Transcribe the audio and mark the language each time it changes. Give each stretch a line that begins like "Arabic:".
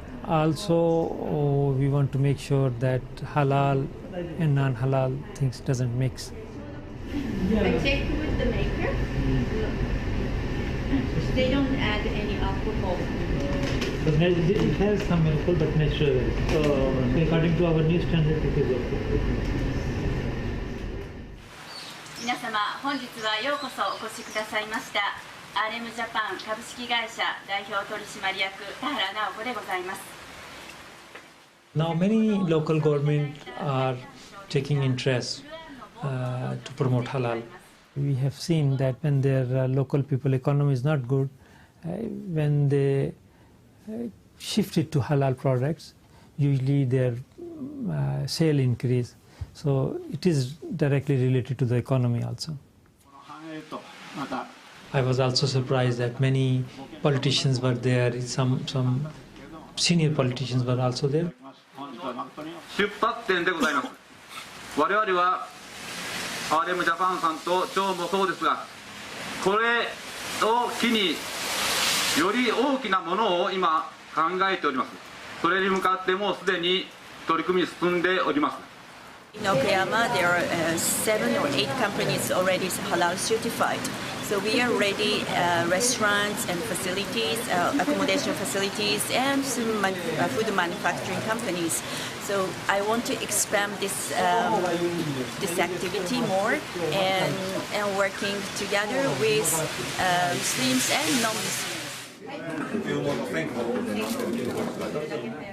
English: Also, we want to make sure that halal and non-halal things doesn't mix. I checked with the maker. They don't add any alcohol. But it has some alcohol, but natural. According to our new standard, it is okay.
Japanese: 皆様、本日はようこそお越しくださいました。RM ジャパン株式会社代表取締役田原直子でございます。
English: Now many local governments are taking interest to promote halal. We have seen that when their local people economy is not good, when they shift it to halal products, usually their sale increase. So it is directly related to the economy also. I was also surprised that many politicians were there. Some senior politicians were also there.
Japanese: 出発点でございます。我々は RM ジャパンさんと町もそうですが、これを機により大きなものを今考えております。それに向かってもうすでに取り組み進んでおります。
English: In Okayama, there are 7 or 8 companies already halal certified. So we are ready restaurants and facilities, accommodation facilities, and some food manufacturing companies. So I want to expand this this activity more and working together with Muslims and non-Muslims.